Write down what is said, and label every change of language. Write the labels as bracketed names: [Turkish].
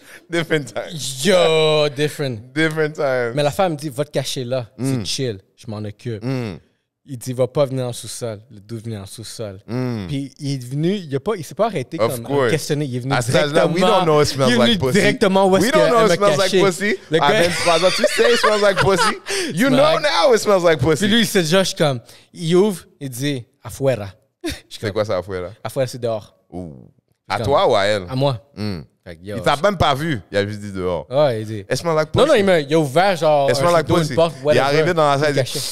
[English] Different time. Yo, different time. [French] Mais la femme me dit, va te cacher là. C'est chill. Je m'en occupe. Il dit, va pas venir en sous-sol. Le dos venir en sous-sol. Puis il est venu, il s'est pas arrêté comme questionner. Il est venu directement. [English] We don't know it smells like pussy. [French] Directement où est-ce [English] we don't know it smells like pussy. [French] À 23 ans, tu sais, [English] it smells like pussy. You know now it smells like pussy. [French] Puis lui, il s'est déjà, comme, il ouvre, il dit, afuera. C'est quoi ça, afuera? Afuera, c'est dehors. À toi ou à elle? À moi. Il t'a même pas vu. Il a juste dit dehors. Ouais, il dit. [English] It smells like pussy. [French] Non, il a ouvert genre. [English] It smells like pussy. [French] Il est arrivé dans la salle.